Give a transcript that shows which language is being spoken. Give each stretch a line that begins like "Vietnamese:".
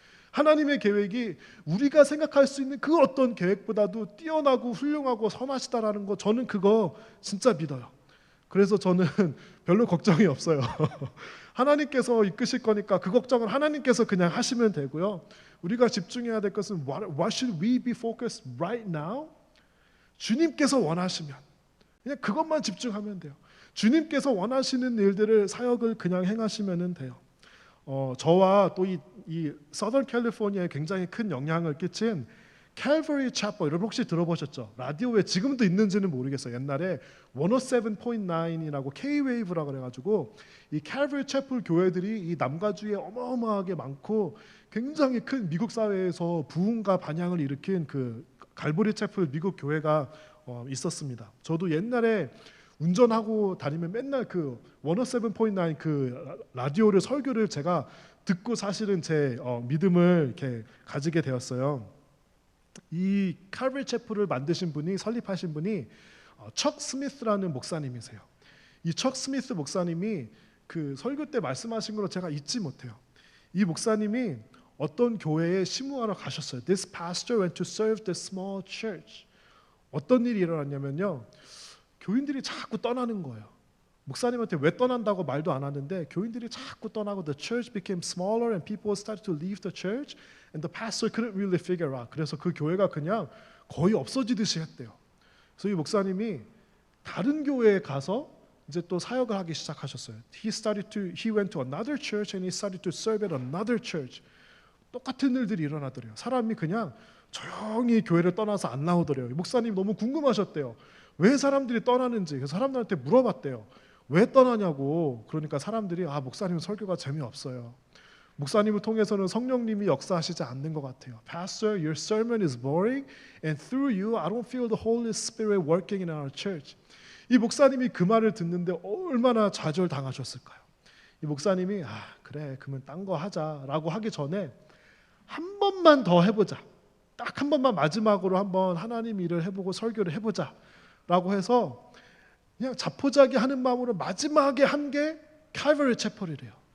Korean: 하나님의 계획이 우리가 생각할 수 있는 그 어떤 계획보다도 뛰어나고 훌륭하고 선하시다라는 거, 저는 그거 진짜 믿어요. 그래서 저는 별로 걱정이 없어요. 하나님께서 이끄실 거니까 그 걱정은 하나님께서 그냥 하시면 되고요. 우리가 집중해야 될 것은
English: what should we be focused right now?
Korean: 주님께서 원하시면 그냥 그것만 집중하면 돼요. 주님께서 원하시는 일들을, 사역을 그냥 행하시면 돼요. 저와 또 이 서던 캘리포니아에 굉장히 큰 영향을 끼친 캘버리 차퍼, 여러분 혹시 들어보셨죠? 라디오에 지금도 있는지는 모르겠어요. 옛날에 107.9이라고 K-웨이브라고 그래가지고 이 캘버리 채플 교회들이 이 남가주에 어마어마하게 많고 굉장히 큰 미국 사회에서 부흥과 반향을 일으킨 그 갈보리 채플 미국 교회가 있었습니다. 저도 옛날에 운전하고 다니면 맨날 그 107.9 그 라디오를, 설교를 제가 듣고 사실은 제 믿음을 이렇게 가지게 되었어요. 이 칼버리 채플을 만드신 분이, 설립하신 분이 척 스미스라는 목사님이세요. 이 척 스미스 목사님이 그 설교 때 말씀하신 걸 제가 잊지 못해요. 이 목사님이 어떤 교회에 심우하러 가셨어요.
English: This pastor went to serve the small church.
Korean: 어떤 일이 일어났냐면요, 교인들이 자꾸 떠나는 거예요. 목사님한테 왜 떠난다고 말도 안 하는데 교인들이 자꾸 떠나고
English: the church became smaller and people started to leave the church and the pastor couldn't really figure out.
Korean: 그래서 그 교회가 그냥 거의 없어지듯이 했대요. 그래서 이 목사님이 다른 교회에 가서 이제 또 사역을 하기 시작하셨어요.
English: He went to another church and he started to serve at another church.
Korean: 똑같은 일들이 일어나더래요. 사람이 그냥 조용히 교회를 떠나서 안 나오더래요. 목사님 너무 궁금하셨대요. 왜 사람들이 떠나는지. 그래서 사람들한테 물어봤대요. 왜 떠나냐고. 그러니까 사람들이 목사님 설교가 재미없어요. 목사님을 통해서는 성령님이 역사하시지 않는 것 같아요.
English: Pastor, your sermon is boring and through you I don't feel the Holy Spirit working in our church.
Korean: 이 목사님이 그 말을 듣는데 얼마나 좌절당하셨을까요? 이 목사님이 그래 그러면 딴 거 하자라고 하기 전에 한 번만 더 해보자. 딱 한 번만 마지막으로 한번 하나님 일을 해보고 설교를 해보자라고 해서 그냥 자포자기 하는 마음으로 마지막에 한 게 칼버리 채플이래요.